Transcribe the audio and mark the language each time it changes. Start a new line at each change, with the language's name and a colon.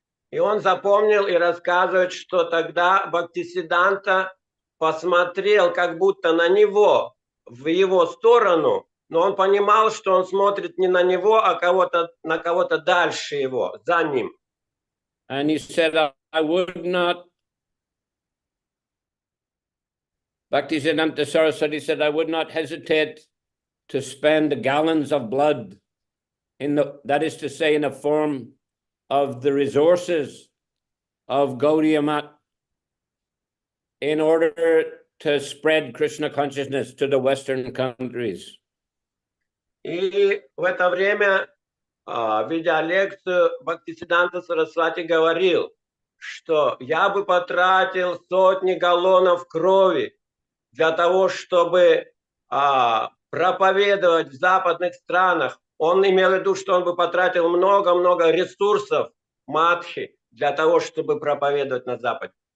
Russian: И он запомнил и рассказывает, что тогда Бхактисиданта посмотрел как будто на него, в его сторону, но он понимал, что он смотрит не на него, а на кого-то дальше его, за ним.
English: And he said, I would not, Bhaktisiddhanta Saraswati said, I would not hesitate to spend gallons of blood, that is to say, in the form of the resources of Gaudiya Math, in order to spread Krishna consciousness to the Western countries.
Russian: И в это время, ведя лекцию, Бхактисиданта Сарасвати говорил, что я бы потратил сотни галлонов крови для того, чтобы проповедовать в западных странах, он имел в виду, что он бы потратил много-много ресурсов мадхи для того, чтобы проповедовать на Западе.